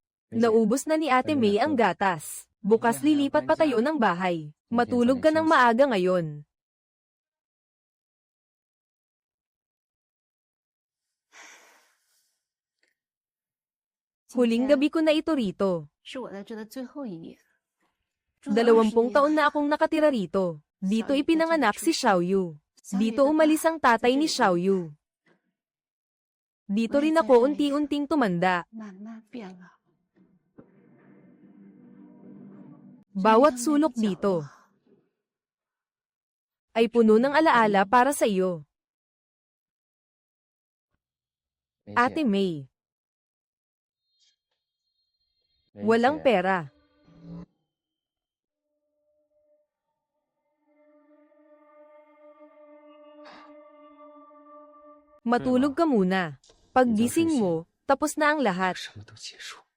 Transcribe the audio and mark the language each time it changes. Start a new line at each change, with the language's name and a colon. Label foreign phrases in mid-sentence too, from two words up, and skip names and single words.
Filipino: Naubos na ni Ate May ang gatas. Bukas lilipat pa tayo ng bahay. Matulog ka ng maaga ngayon. Huling gabi ko na ito rito.
Chinese: 是我在这的最后一夜。
Filipino: 20 taon na akong nakatira rito. Dito ipinanganak si Xiaoyu. Dito umalis ang tatay ni Xiaoyu. Dito rin ako unti-unting tumanda.
Chinese: 慢慢变了。
Filipino: Bawat sulok dito ay puno ng alaala para sa iyo. Ate May, walang pera. Matulog ka muna. Paggising mo, tapos na ang lahat.
Chinese: 什么都结束。